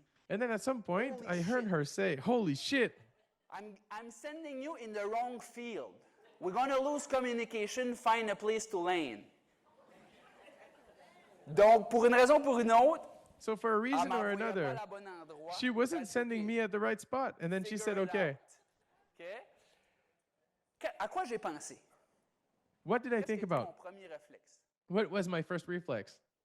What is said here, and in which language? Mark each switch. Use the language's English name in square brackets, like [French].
[English] And then at some point, I heard her say, holy shit. I'm sending you in the wrong field. We're going to lose communication, find a place to land. [French] Donc, pour une raison ou pour une autre, [English] so for a reason or another, she wasn't sending me at the right spot. And then she said, okay. [French] À quoi j'ai pensé? [English] What did I think about? What was my first reflex?